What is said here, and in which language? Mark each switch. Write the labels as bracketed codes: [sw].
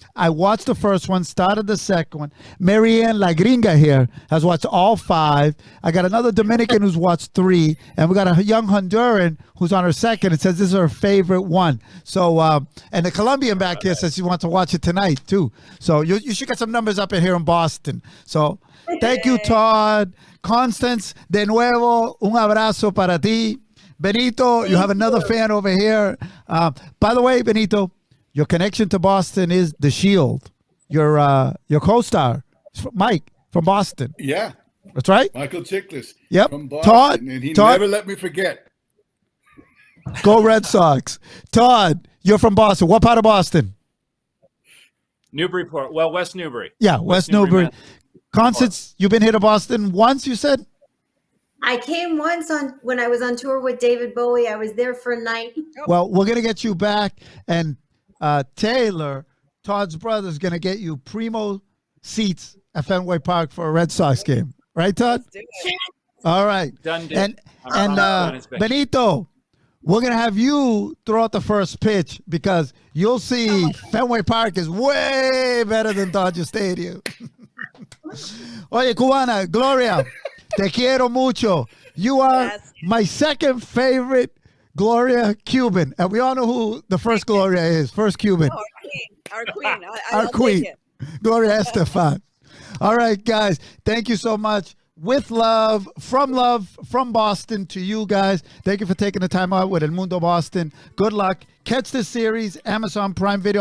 [en] I watched the first one, started the second one. Marianne La Gringa here has watched all 5. I got another Dominican who's watched 3, and we got a young Honduran who's on her second and says this is her favorite one. So, and the Colombian back here says she wants to watch it tonight too. So you should get some numbers up in here in Boston. So thank you, Todd. [es] Constance, de nuevo, un abrazo para ti. [en] Benito, you have another fan over here. By the way, Benito, your connection to Boston is The Shield. Your co-star, Mike from Boston. Yeah. That's right. Michael Chiklis. Yep. From Boston. Todd, And he Todd, never let me forget. go Red Sox. Todd, you're from Boston. What part of Boston? Newburyport. Well, West Newbury. Yeah, West Newbury. Constance, you've been here to Boston once, you said? I came once when I was on tour with David Bowie. I was there for a night. Well, we're going to get you back. And Taylor, Todd's brother is going to get you primo seats at Fenway Park for a Red Sox game. Right, Todd? Let's do it. All right. Done deal. And I'm on his bench. Benito, we're going to have you throw out the first pitch because you'll see Fenway Park is way better than Dodger Stadium. [es] Oye, Cubana, Gloria, te quiero mucho. [en] You are Yes. my second favorite Gloria Cuban. And we all know who the first Gloria is. First Cuban. Oh, our queen. Our I'll queen. take it. Gloria Estefan. All right, guys. Thank you so much. With love, from Boston to you guys. Thank you for taking the time out with El Mundo Boston. Good luck. Catch this series, Amazon Prime Video.